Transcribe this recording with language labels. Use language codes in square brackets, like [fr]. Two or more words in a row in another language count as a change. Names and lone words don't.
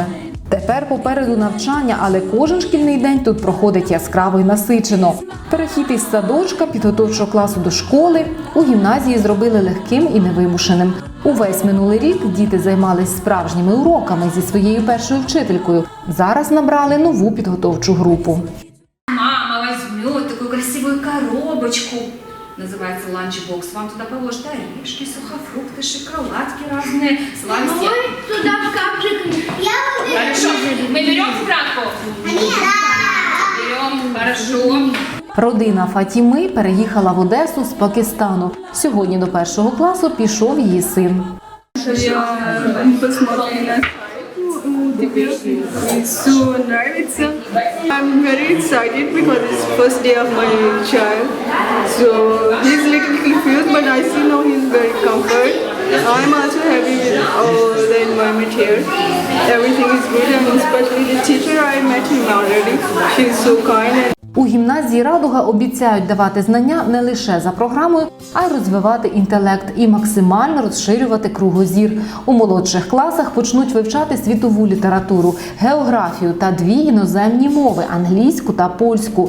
[uk] Тепер попереду навчання, але кожен шкільний день тут проходить яскраво і насичено. Перехід із садочка, підготовчого класу до школи у гімназії зробили легким і невимушеним. Увесь минулий рік діти займались справжніми уроками зі своєю першою вчителькою. Зараз набрали нову підготовчу групу. [ru] Мама возьмет такую красивую коробочку, называется ланчбокс. Вам туда положат орешки, сухофрукты, шоколадки разные, сладости. Туда в шкафчик. Хорошо, мы берем тетрадку? Берем, хорошо. [uk] Родина Фатіми переїхала в Одесу з Пакистану. Сьогодні до першого класу пішов її син. [ru] Я посмотрела на теперь все нравится. [en] I'm very excited because it's first day of my child. So he's a little confused, but I see now he's very comfort. I'm also happy with all the environment here. Everything is good, and especially the teacher, I met him already. She's so kind. [uk] У гімназії «Радуга» обіцяють давати знання не лише за програмою, а й розвивати інтелект і максимально розширювати кругозір. У молодших класах почнуть вивчати світову літературу, географію та 2 іноземні мови – англійську та польську.